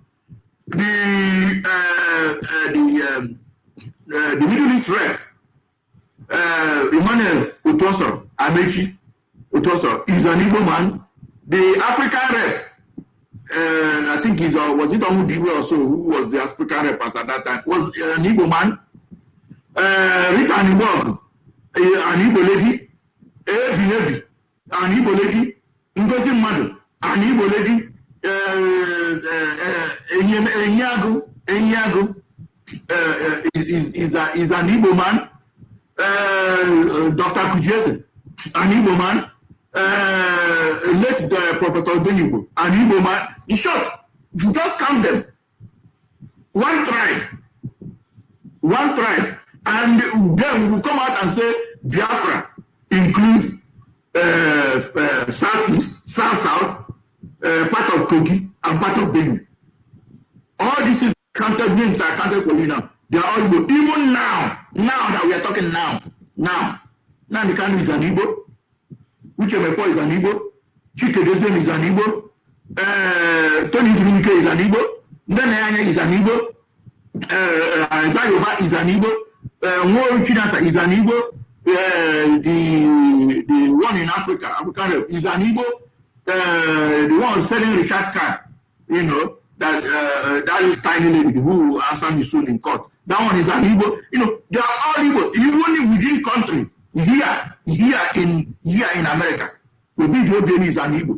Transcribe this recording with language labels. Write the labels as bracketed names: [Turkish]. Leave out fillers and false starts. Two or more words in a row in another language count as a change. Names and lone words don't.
[English] The Middle East rep, Emmanuel Otoso, Amechi Otoso, is an Igbo man. The African rep, I think he's was it Omudiwe or so, who was the African rep at that time, was an Igbo man. Rita Nibog, an Igbo lady. Ebi, an Igbo lady. Ngozi Madu, an Igbo lady. Enyago is an Igbo man. Dr. Kujeze, an Igbo man. Let the Professor Denibo, an Igbo man. In short, you just count them. One tribe, and then we come out and say Biafra includes Southeast, South, part of Kogi and part of Benin. All this is counted names are counted for you now. They are all Igbo. Even now that we are talking now, Nnamdi Kanu is an Igbo. Uchemefo is an Igbo. Chike Dezem is an Igbo. Tony Zunike is an Igbo. Ndenayanya is an Igbo. Zayoba is an Igbo. Nworu Chinasa is an Igbo. The one in Africa is an Igbo. The one selling Richard card, you know, that tiny lady who answered me soon in court. That one is an Igbo. You know, they are all Igbo. Even within country, here in America, Obi is an Igbo.